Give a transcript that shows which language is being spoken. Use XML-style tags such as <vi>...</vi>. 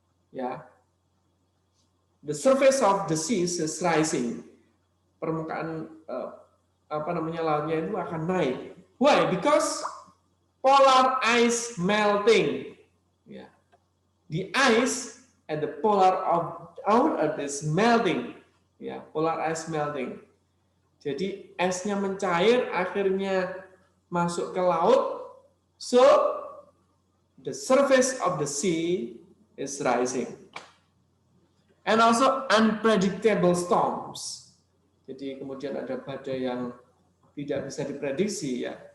<en>Ya, the surface of the seas is rising.</en> <id>Permukaan lautnya itu akan naik.</id> <en>Why? Because polar ice melting. Yeah. The ice at the polar of our Earth is melting.</en> <id>Ya,</id> <en>polar ice melting.</en> <id>Jadi esnya mencair, akhirnya masuk ke laut.</id> <en>So the surface of the sea is rising. And also unpredictable storms.</en> <id>Jadi kemudian ada badai yang tidak bisa diprediksi, ya.</id>